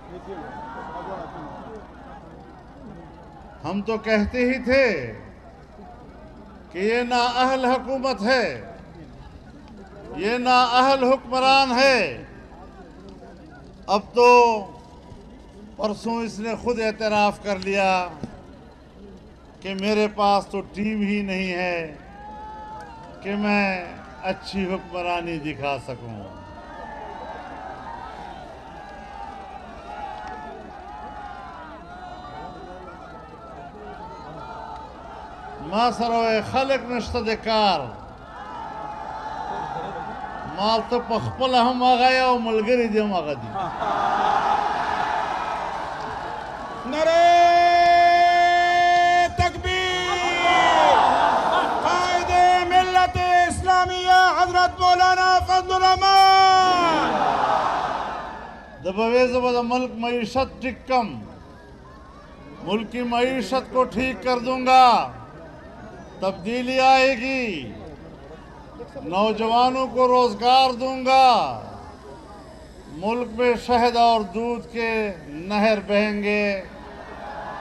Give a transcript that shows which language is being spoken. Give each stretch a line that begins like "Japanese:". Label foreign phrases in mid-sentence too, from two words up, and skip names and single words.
Urdu: ہم تو کہتے ہی تھے کہ یہ نااہل حکومت ہے، یہ نااہل حکمران ہے. اب تو پرسوں اس نے خود اعتراف کر لیا کہ میرے پاس تو ٹیم ہی نہیں ہے کہ میں اچھی حکمرانی دکھا سکوں.
Pashto: ما سره خلق نشته د کار، ما ته په خپل هم هغه او ملګری دې هم هغه دي.
Urdu: نعرہ تکبیر! قائد ملت اسلامیہ حضرت مولانا فضل الرحمان
Pashto: د بویزه به د ملک معیشت ٹھیک کم،
Urdu: ملک کی معیشت کو ٹھیک کر دوں گا، تبدیلی آئے گی، نوجوانوں کو روزگار دوں گا، ملک میں شہد اور دودھ کے نہر بہیں گے.